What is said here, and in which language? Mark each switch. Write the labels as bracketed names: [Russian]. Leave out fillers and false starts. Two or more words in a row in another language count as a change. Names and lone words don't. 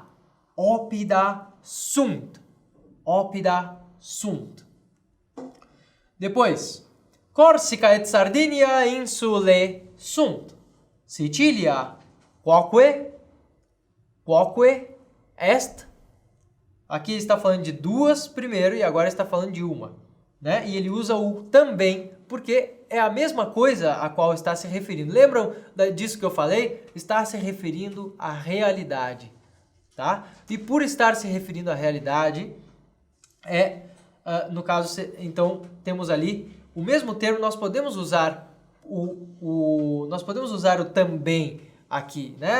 [Latin] Oppida sunt. Oppida sunt. Depois, Corsica et Sardinia insulae sunt. Sicilia quoque est. [Portuguese] Aqui está falando de duas primeiro e agora está falando de uma, né? E ele usa o também, porque é a mesma coisa a qual está se referindo. Lembram disso que eu falei? Está se referindo à realidade. tá? E por estar se referindo à realidade, no caso, então, temos ali o mesmo termo, nós podemos usar nós podemos usar o também aqui, né?